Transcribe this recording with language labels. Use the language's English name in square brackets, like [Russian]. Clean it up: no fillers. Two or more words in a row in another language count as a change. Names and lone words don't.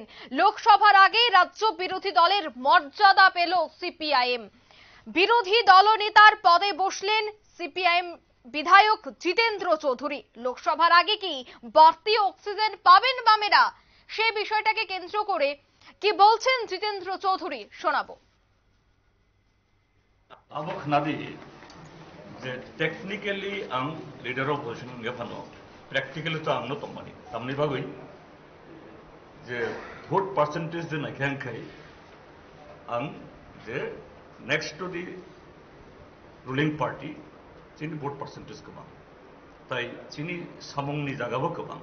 [Bangla] লোকসভার আগে রাজ্য বিরোধী দলের মর্যাদা পেল সিপিআইএম। বিরোধী দলনেতার পদে বসলেন সিপিআইএম বিধায়ক জিতেন্দ্র চৌধুরী। লোকসভার আগে কি বাড়তি অক্সিজেন পাবেন বামেরা, সে বিষয়টাকে কেন্দ্র করে কি বলছেন জিতেন্দ্র চৌধুরী শোনাবো। [Bodo] जे टेक्निकली आं [English] leader of opposition [Bodo] गेफानो प्रैक्टिकली तो आंनो तंबानी तामनि बागै जे [English] vote percentage [Bodo] जे नायखांखाय आं जे [English] next to the ruling party [Bodo] चिनि [English] vote percentage [Bodo] गोबां ताई चिनि सामंनि जागाबो गोबां